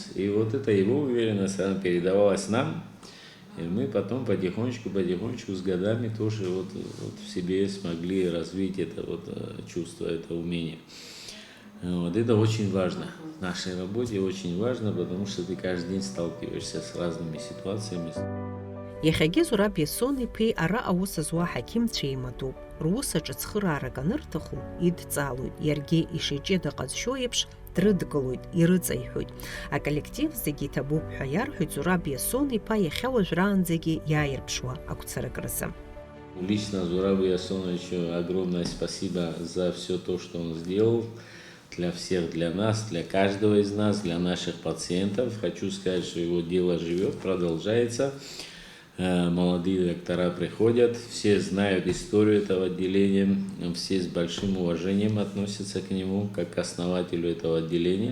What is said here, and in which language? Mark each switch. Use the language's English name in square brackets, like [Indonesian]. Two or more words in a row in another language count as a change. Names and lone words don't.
[Russian] И вот эта его уверенность, она передавалась нам, и мы потом потихонечку с годами тоже в себе смогли развить это чувство, это умение. Это очень важно. В нашей работе очень важно, потому что ты каждый день сталкиваешься с разными ситуациями. [Abkhazian] Иахьагьы Зураб Иасон-иԥеи ара аус зуа аҳақьымцәа еимадоуп. Русаҿы цхыраарак анырҭаху идҵаалоит, иаргьы ишиҷыда ҟазшьо еиԥш дрыдгылоит, ирыҵаиҳәоит. Аколлектив зегьы иҭабуп ҳәа иарҳәоит Зураб Иасон-иԥа иахьа уажәраанӡагьы иааирԥшуа агәцаракразы. [Russian] Лично Зурабу Ясоновичу огромное спасибо за все то, что он сделал для всех, для нас, для каждого из нас, для наших пациентов. Хочу сказать, что его дело живет, продолжается. Молодые доктора приходят, все знают историю этого отделения, все с большим уважением относятся к нему, как к основателю этого отделения.